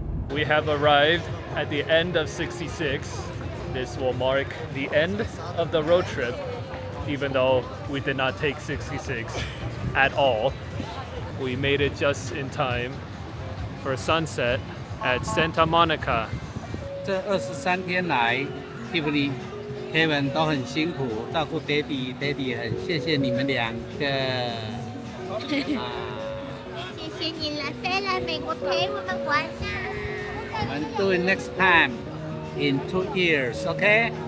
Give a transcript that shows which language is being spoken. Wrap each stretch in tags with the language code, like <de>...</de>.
<en>We have arrived at the end of 66. This will mark the end of the road trip, even though we did not take 66 at all. We made it just in time for sunset at Santa Monica.</en> <zh>这23天来 ，Tiffany、Kevin 都很辛苦，照顾 Daddy，Daddy 很谢谢你们两个。谢谢你来美国陪我们玩啊！我们</zh> <en>do it next time in 2 years, okay?</en>